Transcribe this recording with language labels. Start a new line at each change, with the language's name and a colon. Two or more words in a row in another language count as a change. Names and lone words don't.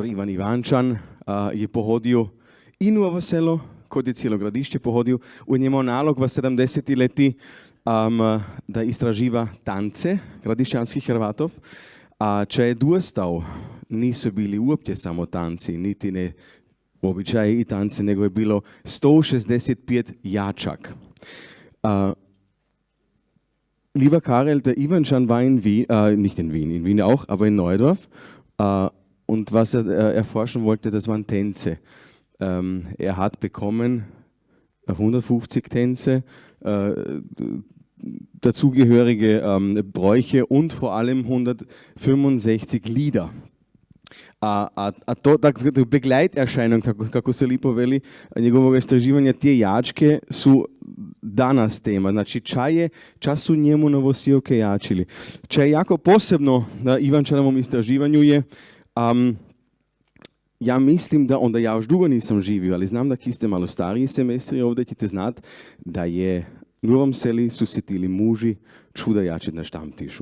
Croatian: Ivan Ivančan je pohodio i Novo Selo, kod je cijelo gradišće pohodio, u njemu nalog v 70. leti da istraživa tance gradišćanskih Hrvatov, a če je dostao, nisu bili uopće samo tanci, niti ne običaji i tanci, nego je bilo 165 jačak.
German: Lieber Karel, der Ivančan war in Wien, nicht in Wien, in Wien auch, aber in Neudorf. Und was er erforschen wollte, das waren Tänze. Er hat bekommen 150 Tänze, dazugehörige Bräuche und vor allem 165 Lieder. Begleiterscheinung,
Croatian: kako se lipo veli, njegovog istraživanja, tije jačke su danas tema. Znači, čas su njemu novosijevke jačili. Če je jako posebno na Ivančanovom istraživanju je, ja mislim da, onda ja još dugo nisam živio, ali znam da ki ste malo stariji semestri ovdje ćete znat da je u Novom Seli su se tili muži čuda jačit na štamtišu.